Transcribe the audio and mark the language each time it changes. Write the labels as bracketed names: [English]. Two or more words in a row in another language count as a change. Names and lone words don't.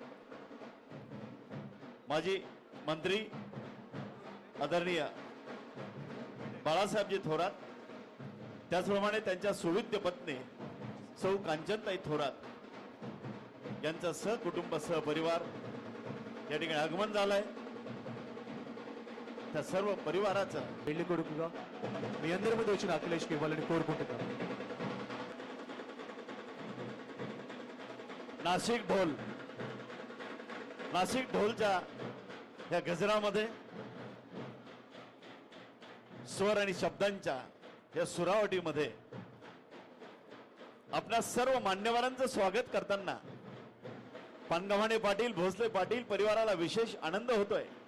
[Marathi] माजी मंत्री आदरणीय बाळासाहेबजी थोरात, त्याचप्रमाणे त्यांच्या सुविद्य पत्नी सौ कांचनताई थोरात यांचा सहकुटुंब सहपरिवार या ठिकाणी आगमन झालंय. त्या सर्व परिवाराचं [Telugu] పెళ్లి కొడుకుగా మీ అందరి ముందు వచ్చిన అఖిలేష్కి ఇవ్వాలని కోరుకుంటున్నాను. [Marathi] नाशिक ढोलच्या या गजरामध्ये स्वर आणि शब्दांच्या या सुरावटीमध्ये आपल्या सर्व मान्यवरांचं स्वागत करताना पानगावणे पाटील, भोसले पाटील परिवाराला विशेष आनंद होतोय.